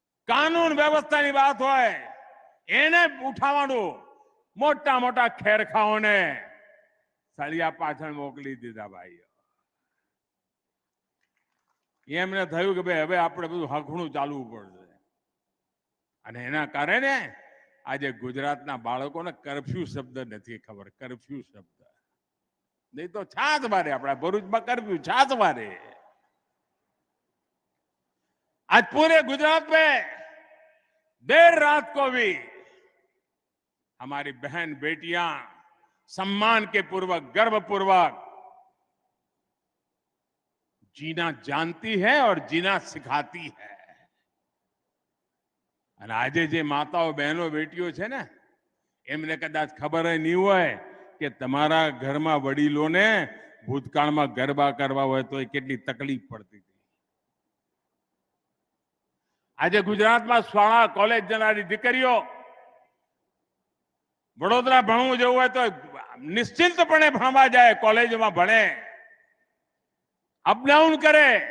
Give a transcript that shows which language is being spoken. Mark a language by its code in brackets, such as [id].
[gu] કાનૂન વ્યવસ્થાની વાત હોય એને ઉઠાવવાનું, મોટા મોટા ખેરખાઓને સળિયા પાછળ મોકલી દીધા ભાઈઓ. એમને થયું કે ભાઈ હવે આપણે બધું હખણું ચાલવું પડશે. અને એના કારણે આજે ગુજરાતના બાળકોને કર્ફ્યુ શબ્દ નથી ખબર. [hi] કર્ફ્યુ શબ્દ नहीं तो छाछ मारे. अपना भरूच में कर्फ्यू छाछ मारे. आज पूरे गुजरात में देर रात को भी हमारी बहन बेटियां सम्मान के पूर्वक, गर्व पूर्वक जीना जानती है और जीना सिखाती है. [gu] અને આજે જે માતાઓ બહેનો બેટીઓ છે ને, એમને કદાચ ખબર નહીં હોય કે તમારા ઘરમાં વડીલોને ભૂતકાળમાં ગરબા કરવા હોય તો એ કેટલી તકલીફ પડતી હતી. આજે ગુજરાતમાં શાળા કોલેજ જનારી દીકરીઓ વડોદરા ભણવું જવું હોય તો નિશ્ચિંતપણે ભણવા જાય, કોલેજમાં ભણે, અપડાઉન કરે.